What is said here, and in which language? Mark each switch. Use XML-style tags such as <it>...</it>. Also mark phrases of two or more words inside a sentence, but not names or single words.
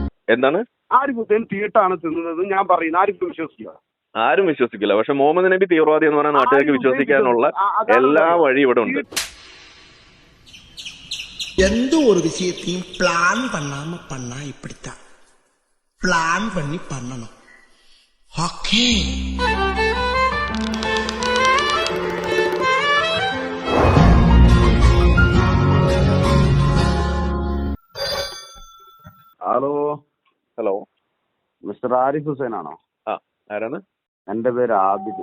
<ml>എന്താണ്? ആരിഫ് ഹുസൈൻ തീട്ടാണ് തിന്നുന്നത് ഞാൻ പറയുന്നത്. ആരിഫ് വിശ്വസിക്കുക? ആരും വിശ്വസിക്കില്ല. പക്ഷെ മുഹമ്മദ് നബി തീവ്രവാദി എന്ന് പറഞ്ഞാൽ നാട്ടുകാർക്ക് വിശ്വസിക്കാനുള്ള എല്ലാ വഴി ഇവിടെ ഉണ്ട്.</ml> <ta>எந்த ஒரு விஷயத்தையும் பிளான் பண்ணாம பண்ணா இப்படித்தான். பிளான் பண்ணி பண்ணணும். ஓகே.</ta> <ml>ഹലോ ഹലോ, മിസ്റ്റർ ആരിഫ് ഹുസൈൻ ആണോ? ആ, ആരാണ്? എന്റെ പേര് ആബിദ്.</ml>